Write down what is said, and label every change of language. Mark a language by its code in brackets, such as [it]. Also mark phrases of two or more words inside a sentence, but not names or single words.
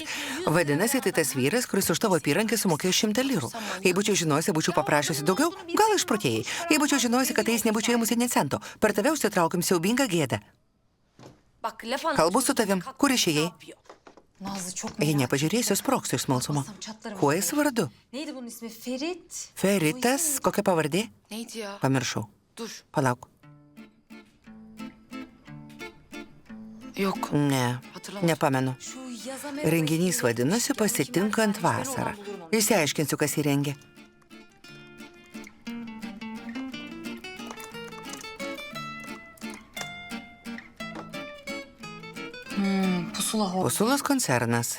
[lt] Vadinasi, tai tas vyras, kuris už tavo apyrankį sumokėjo 100 lirų. Jei būčiau žinojusi, būčiau paprašęs daugiau, gal išprotėjai. Jei būčiau žinojusi, kad jis nebūčiau ėmusi nė cento. Per tave užsitraukim siaubingą gėdą. Kalbu su tavim. Kur išėjai? Jei nepažiūrėsiu, sproksiu iš smalsumo. Kuo jis vardu? [tr] Neydi bunun ismi? Ferit. [lt] Feritas, kokia pavardė? [tr] Neydi ya? [lt] Pamiršau. [tr] Dur. [lt] Palauk. [tr] Yok. [lt] Ne, nepamenu. Renginys vadinasi Pasitinkant vasarą. Išsiaiškinsiu, kas įrengė. Pusulos koncernas.